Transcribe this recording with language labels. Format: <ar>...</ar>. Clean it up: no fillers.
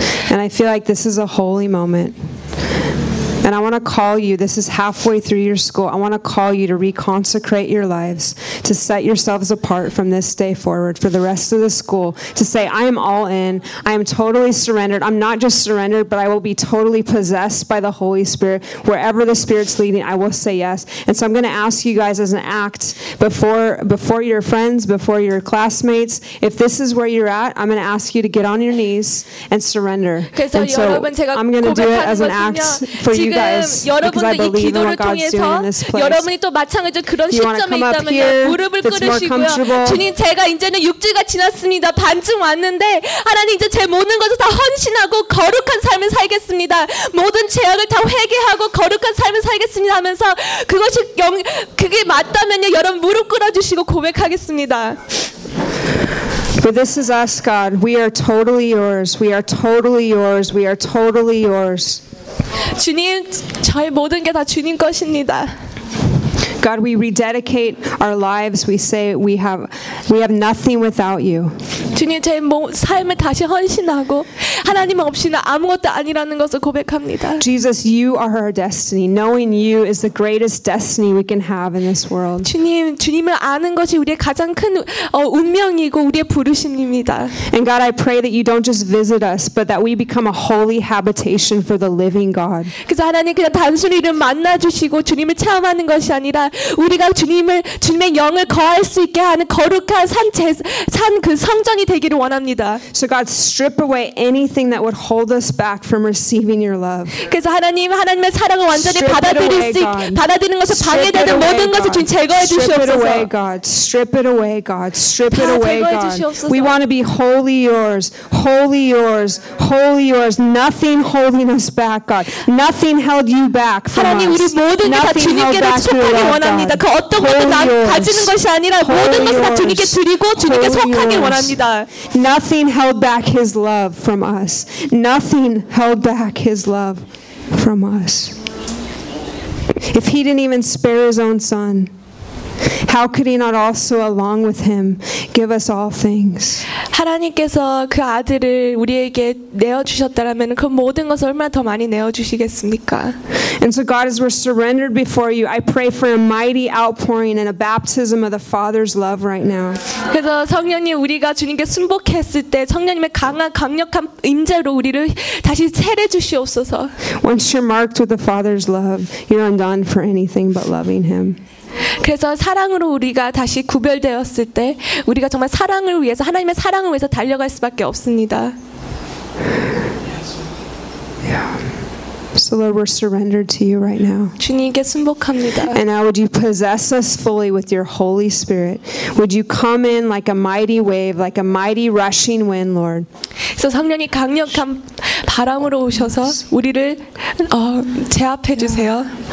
<en>And I feel like this is a holy moment. And I want to call you, this is halfway through your school, I want to call you to reconsecrate your lives, to set yourselves apart from this day forward for the rest of the school, to say, I am all in, I am totally surrendered, I'm not just surrendered, but I will be totally possessed by the Holy Spirit. Wherever the Spirit's leading, I will say yes. And so I'm going to ask you guys as an act, before your friends, before your classmates, if this is where you're at, I'm going to ask you to get on your knees and surrender. And so I'm going to do it as an act for you.</en> <ko>지금 여러분들 이 기도를 통해서 여러분이 또 마찬가지로 그런 시점에 있다면 무릎을 꿇으시고요. 주님 제가 이제는 육지가 지났습니다. 반쯤 왔는데 하나님 이제 제 모든 것을 다 헌신하고 거룩한 삶을 살겠습니다. 모든 죄악을 다 회개하고 거룩한 삶을 살겠습니다 하면서 그것이 그게 맞다면요. 여러분 무릎 꿇어주시고 고백하겠습니다.</ko> <en>But this is us, God. We are totally yours. We are totally yours. We are totally yours.</en> <ko>주님, 저의 모든 게 다 주님 것입니다.</ko> <en>God, we rededicate our lives. We say we have nothing without you.</en> <ko>주님, 제 삶을 다시 헌신하고 하나님 없이는 아무것도 아니라는 것을 고백합니다.</ko> <en>Jesus, you are our destiny. Knowing you is the greatest destiny we can have in this world.</en> <ko>주님, 주님을 아는 것이 우리의 가장 큰 운명이고 우리의 부르심입니다.</ko> <en>And God, I pray that you don't just visit us, but that we become a holy habitation for the living God.</en> <ko>그래서 하나님 그냥 단순히 만나 주시고 주님을 체험하는 것이 아니라 우리가 주님을 주님의 영을 거할 수 있게 하는 거룩한 산 산 그 성전이 되기를 원합니다.</ko> <en>So God, strip away anything that would hold us back from receiving your love.</en> <ko>그래서 하나님 하나님의 사랑을 완전히 받아들일 수 있게 받아들이는 것을 방해되는 모든 것을 주님 제거해 주시옵소서.</ko> <en>Strip it away, God. Strip it away, God. Strip it away, God. We want to be wholly yours. Wholly yours. Wholly yours. Nothing holding us back, God. Nothing held you back from us.</en> <ko>하나님 우리 모든 게 다 주님께 속하길 원합니다. 그 어떤 것도 나 가지는 것이 아니라 모든 것을 다 주님께 드리고 주님께 속하길 원합니다.</ko> <en>Nothing held back his love from us. Nothing held back his love from us. If he didn't even spare his own son, how could he not also along with him give us all things?</en> <ko>하나님께서 그 아들을 우리에게 내어 주셨다라면 그 모든 것을 얼마나 더 많이 내어 주시겠습니까?</ko> <en>And so God, as we're surrendered before you, I pray for a mighty outpouring and a baptism of the Father's love right now.</en> <ko>그래서 성령님 우리가 주님께 순복했을 때 성령님의 강한 강력한 임재로 우리를 다시 세례 주시옵소서.</ko> <en>Once you're marked with the Father's love, you're undone for anything but loving him.</en> <ko>그래서 사랑으로 우리가 다시 구별되었을 때 우리가 정말 사랑을 위해서 하나님의 사랑을 위해서 달려갈 수밖에 없습니다.</ko> <en>So Lord, we're surrendered to you right now.</en> <ko>주님께 순복합니다.</ko> <en>And now would you possess us fully with your Holy Spirit? Would you come in like a mighty wave, like a mighty rushing wind, Lord?</en> <ko>그래서 성령이 강력한 바람으로 오셔서 우리를 제압해 주세요.</ko>